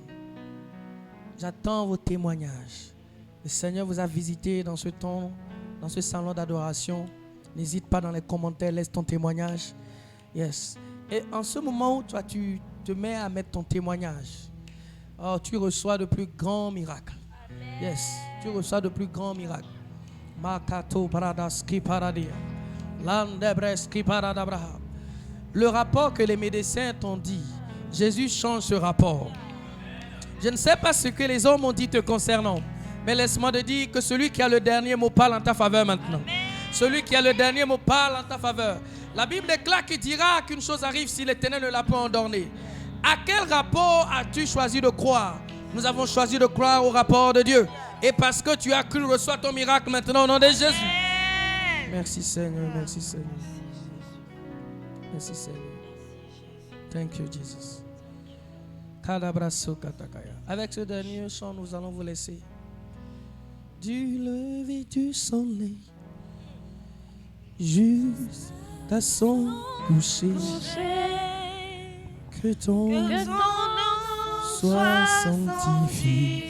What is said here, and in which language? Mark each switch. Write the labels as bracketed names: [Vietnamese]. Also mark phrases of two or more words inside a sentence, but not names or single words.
[French] J'attends vos témoignages. Le Seigneur vous a visité dans ce temps, dans ce salon d'adoration. N'hésite pas dans les commentaires, laisse ton témoignage. Yes. Et en ce moment où toi, tu te mets à mettre ton témoignage, oh, tu reçois de plus grands miracles. Yes, tu reçois de plus grands miracles. Makato paradaski paradia. Landebreski paradabraham. Le rapport que les médecins t'ont dit, Jésus change ce rapport. Je ne sais pas ce que les hommes ont dit te concernant, mais laisse-moi te dire que celui qui a le dernier mot parle en ta faveur maintenant. Celui qui a le dernier mot parle en ta faveur. La Bible déclare qu'il dira qu'une chose arrive si l'Éternel ne l'a pas ordonné. À quel rapport as-tu choisi de croire? Nous avons choisi de croire au rapport de Dieu. Et parce que tu as cru, reçois ton miracle maintenant au nom de Jésus. Merci Seigneur, merci Seigneur. Merci Seigneur. [English] Thank you Jesus. [French] Avec ce dernier chant, nous allons vous laisser. Du lever du soleil jusqu'à son coucher, que ton nom soit sanctifié.